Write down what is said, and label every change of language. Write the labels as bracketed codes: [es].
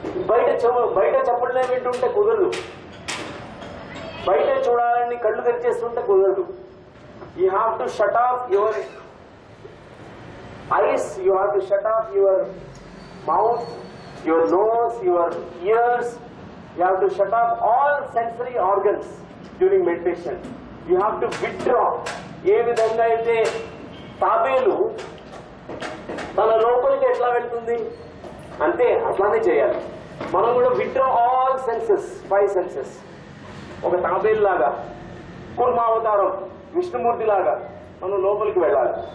[te] బయట చప్పట్లే వింటుంటే కుదరదు, బయట చూడాలని కళ్ళు తెరిచేస్తుంటే కుదరదు. [en] You have to shut off your eyes, you have to shut off your mouth, your nose, your ears. You have to shut off all sensory organs during meditation. You have to withdraw. [te] ఏ విధంగా అయితే తాబేలు తన లోపలికి ఎట్లా వెళ్తుంది అంతే అట్లానే చేయాలి. మనం కూడా [en] Withdraw all senses, 5 senses. [te] ఒక తాబేలు లాగా, కూర్మావతారం విష్ణుమూర్తి లాగా మనం లోపలికి వెళ్ళాలి.